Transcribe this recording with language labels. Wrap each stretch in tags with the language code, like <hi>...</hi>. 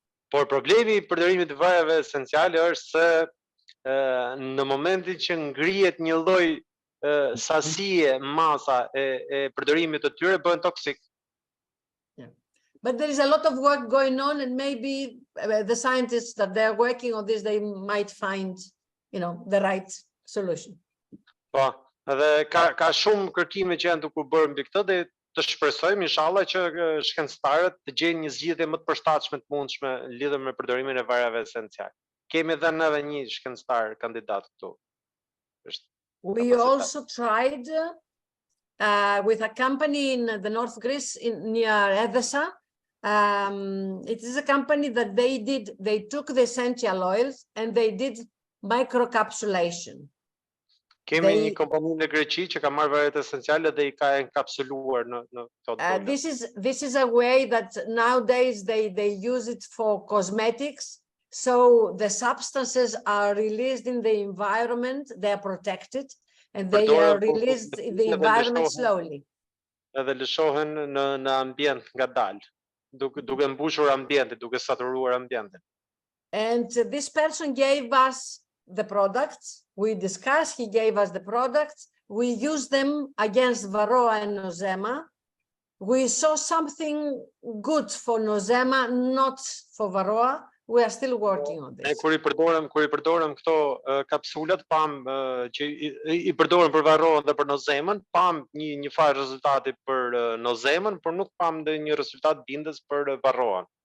<sq>Por problemi I përdorimit të vareve esenciale është se në momentin që ngrihet një lloj sasie, masa e përdorimit të tyre bëhen toksik.</sq> <en>But there is a lot of work going on, and maybe the scientists that they are working on this, they might find, the right solution.</en> <sq>Po, edhe ka shumë kërkime që janë duke u bërë mbi këtë dhe të shpresojmë inshallah që shkencëtarët të gjejnë një zgjidhje më të përshtatshme të mundshme lidhur me përdorimin e varave esenciale. Kemi edhe neve një shkencëtar kandidat këtu.</sq> <en>We also tried with a company in the North Greece, near Edessa. It is a company that they took the essential oils and they did microcapsulation.</en> <sq>Kemi një kompani në Greqi që ka marrë varet esenciale dhe I ka enkapsuluar në këto.</sq> <en>This is a way that nowadays they use it for cosmetics. So the substances are released in the environment, they are protected, and they are released in the environment slowly.</en> <sq>Edhe lëshohen në ambient ngadalë, duke mbushur ambientin, duke saturuar ambientin.</sq> <en>And this person gave us the products. We discussed, he gave us the products. We used them against Varroa and Nosema. We saw something good for Nosema, not for Varroa. We are still working on this.</en> <sq>Kur I përdorëm këto kapsulat, pam që I përdorëm për Varroa dhe për Nosemën, pam një farë rezultati për Nosemën, por nuk pam dhe një rezultat bindës për Varroa.</sq>